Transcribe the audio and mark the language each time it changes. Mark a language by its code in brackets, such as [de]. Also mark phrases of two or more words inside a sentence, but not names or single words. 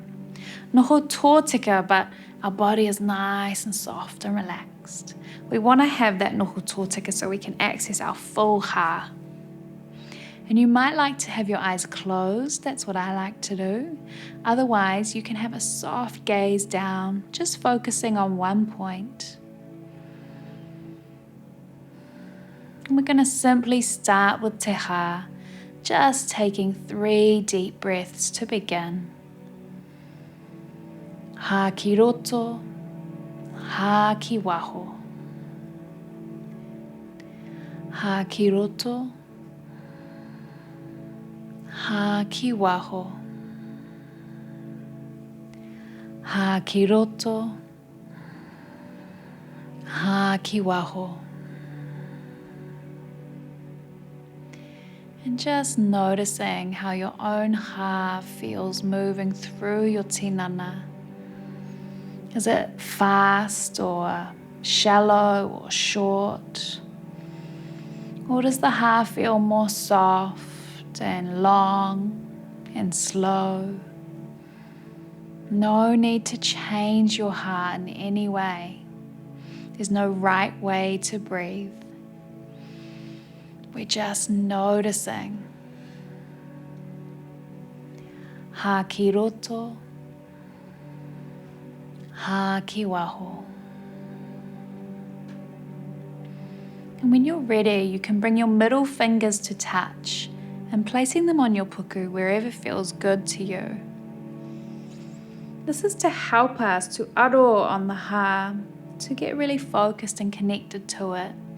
[mi] Noho tōtika, [en] but our body is nice and soft and relaxed. We want to have that [mi] noho tōtika [en] so we can access our full ha. And you might like to have your eyes closed, that's what I like to do. Otherwise, you can have a soft gaze down, just focusing on one point. And we're going to simply start with [mi] te ha, [en] just taking 3 deep breaths to begin. [mi] Ha ki roto, ha ki waho. Ha ki roto, ha ki waho. Ha ki roto, ha ki waho. [en] And just noticing how your own ha feels moving through your tinana. Is it fast or shallow or short? Or does the ha feel more soft and long and slow? No need to change your ha in any way. There's no right way to breathe. We're just noticing. [mi] Ha ki roto, ha ki waho. [en] And when you're ready, you can bring your middle fingers to touch and placing them on your puku wherever feels good to you. This is to help us to aro on the ha, to get really focused and connected to it.